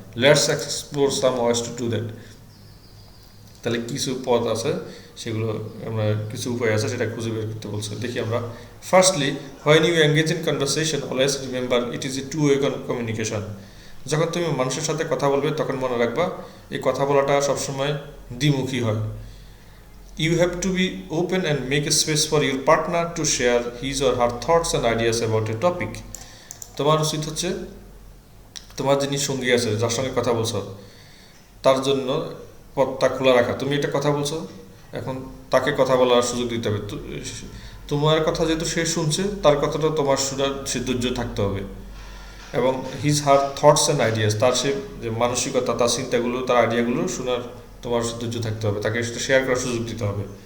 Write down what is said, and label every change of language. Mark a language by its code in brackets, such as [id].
[en] let's explore some ways to do that, [bn] তাহলে কিছু পথ আছে, সেগুলো আমরা কিছু উপায় আছে সেটা খুঁজে বের করতে বলছে। দেখি আমরা। [en] Firstly, when you engage in conversation always remember it is a two way communication. [bn] যখন তুমি মানুষের সাথে কথা বলবে তখন মনে রাখবা এই কথা বলাটা সবসময় দ্বিমুখী হয়। [en] You have to be open and make a space for your partner to share his or her thoughts and ideas about a topic. [bn] তোমার উচিত হচ্ছে তোমার যিনি সঙ্গী আছে, যার সঙ্গে কথা বলছো, তার জন্য পথটা খোলা রাখা। তুমি একটা কথা বলছো, এখন তাকে কথা বলার সুযোগ দিতে হবে। তোমার কথা যেহেতু সে শুনছে, তার কথাটা তোমার শোনার সে ধৈর্য থাকতে হবে, এবং [en] his her thoughts and ideas, [bn] তার সে যে মানসিকতা, তার চিন্তাগুলো, তার আইডিয়াগুলো শোনার তোমার ধৈর্য থাকতে হবে, তাকে সেটা শেয়ার করার সুযোগ দিতে হবে।